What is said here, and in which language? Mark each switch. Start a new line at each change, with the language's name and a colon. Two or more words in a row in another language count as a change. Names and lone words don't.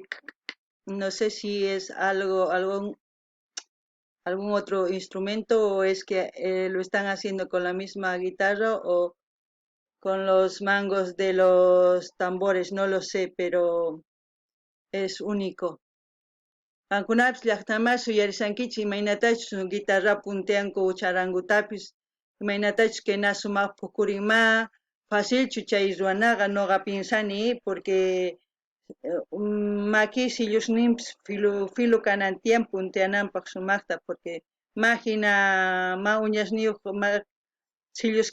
Spanish: No sé si es algún otro instrumento, o es que lo están haciendo con la misma guitarra o con los mangos de los tambores, no lo sé, pero es único.
Quechua: Ankunapish llaqtamas uyarisankichik imaynatachu guitarra punteanku charangutapis imaynatachu kena sumaq pukurinma facilchu chay ruwanaqa noqa pinsani porque maki sillusninpis filu kanan tiyan punteananpaq sumaqta porque mahina ma uñasniyuq ma sillus